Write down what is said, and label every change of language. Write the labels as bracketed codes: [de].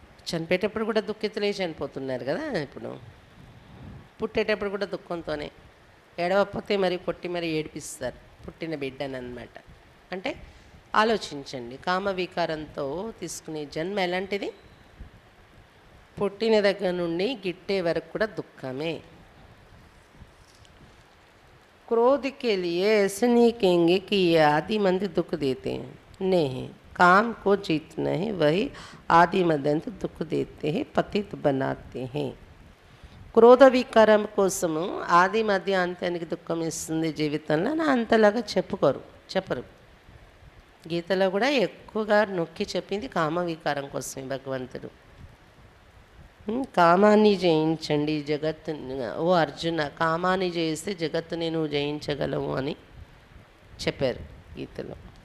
[te] చనిపోయేటప్పుడు కూడా దుఃఖితులే చనిపోతున్నారు కదా. ఇప్పుడు పుట్టేటప్పుడు కూడా దుఃఖంతోనే, ఏడవకపోతే మరి కొట్టి మరి ఏడిపిస్తారు పుట్టిన బిడ్డని అన్నమాట. అంటే ఆలోచించండి, కామ వికారంతో తీసుకునే జన్మ ఎలాంటిది? పుట్టిన దగ్గర నుండి గిట్టే వరకు కూడా దుఃఖమే. [hi] क्रोध के लिए ऐसे नहीं कहेंगे कि ये आदि मंद दुख देते हैं, नहीं, काम को जीतना है, वही आदि मदंत दुख देते हैं, पतित बनाते हैं. [te] క్రోధ వికారం కోసము ఆది మధ్య అంత్యానికి దుఃఖం ఇస్తుంది జీవితంలో నా అంతలాగా చెప్పరు. గీతలో కూడా ఎక్కువగా నొక్కి చెప్పింది కామ వికారం కోసమే భగవంతుడు. కామాన్ని జయించండి జగత్తు, ఓ అర్జున కామాన్ని జయిస్తే జగత్తుని నువ్వు జయించగలవు అని చెప్పారు గీతలో.